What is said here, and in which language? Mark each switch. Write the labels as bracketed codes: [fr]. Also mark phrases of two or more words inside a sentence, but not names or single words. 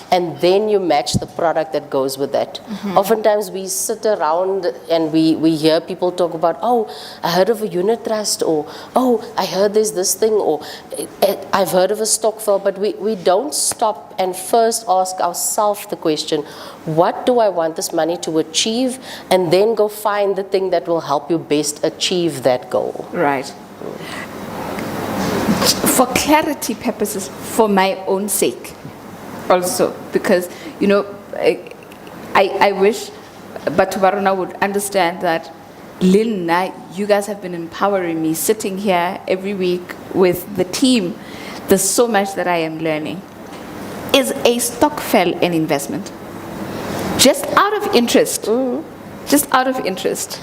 [en] And then you match the product that goes with that. Oftentimes we sit around and we hear people talk about, oh, I heard of a unit trust, or oh, I heard there's this thing, or I've heard of a stokvel, but we don't stop and first ask ourselves the question, what do I want this money to achieve? And then go find the thing that will help you best achieve that goal. Right. For clarity purposes, for my own sake, also, because, I wish [st] Batho ba rona [en] would understand that Linna, you guys have been empowering me sitting here every week with the team. There's so much that I am learning. Is a stokvel an investment? Just out of interest. Just out of interest.